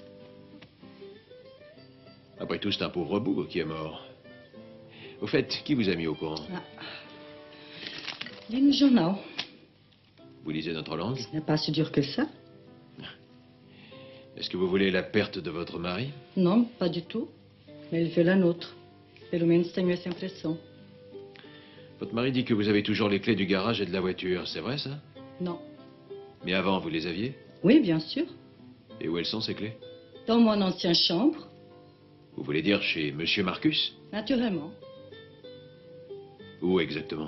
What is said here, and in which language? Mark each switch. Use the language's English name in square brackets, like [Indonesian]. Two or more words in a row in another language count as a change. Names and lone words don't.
[French] Après tout, c'est un pauvre bout qui est mort. Au fait, qui vous a mis au courant? Le journal. Vous lisez notre langue? Ce n'est pas si dur que ça. Est-ce que vous voulez la perte de votre mari? Non, pas du tout. Mais il veut la nôtre. [Portuguese] Pelo menos tenho essa impressão. [French] Votre mari dit que vous avez toujours les clés du garage et de la voiture. C'est vrai, ça? Non. Mais avant, vous les aviez? Oui, bien sûr. Et où elles sont, ces clés? Dans mon ancienne chambre. Vous voulez dire chez Monsieur Marcus? Naturellement. Où exactement?